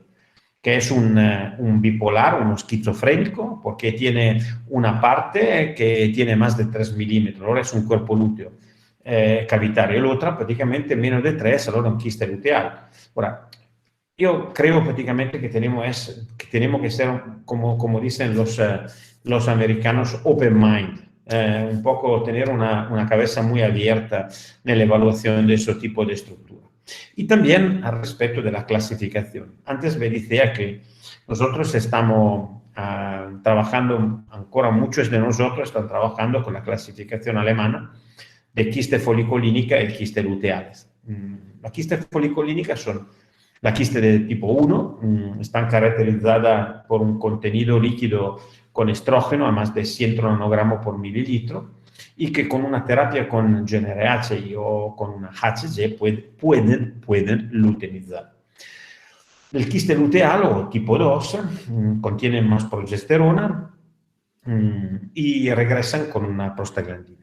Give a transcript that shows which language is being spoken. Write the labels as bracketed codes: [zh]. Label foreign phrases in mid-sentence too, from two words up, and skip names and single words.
[es] Que es un bipolar, un esquizofrénico, porque tiene una parte que tiene más de 3 milímetros, ahora es un cuerpo lúteo cavitario, y la otra prácticamente menos de 3, ahora un quiste luteal. Ahora, yo creo prácticamente que tenemos que ser, como dicen los americanos, [en] open mind, [es] un poco tener una cabeza muy abierta en la evaluación de ese tipo de estructura. Y también al respecto de la clasificación. Antes me decía que nosotros estamos trabajando, ancora muchos de nosotros están trabajando con la clasificación alemana de quiste folicolínica y quiste luteales. Las quistes folicolínicas son la quiste de tipo 1, están caracterizadas por un contenido líquido con estrógeno a más de 100 nanogramos por mililitro y que con una terapia con GnRH o con una HCG pueden luteinizar. El quiste luteal o tipo 2 contiene más progesterona y regresan con una prostaglandina.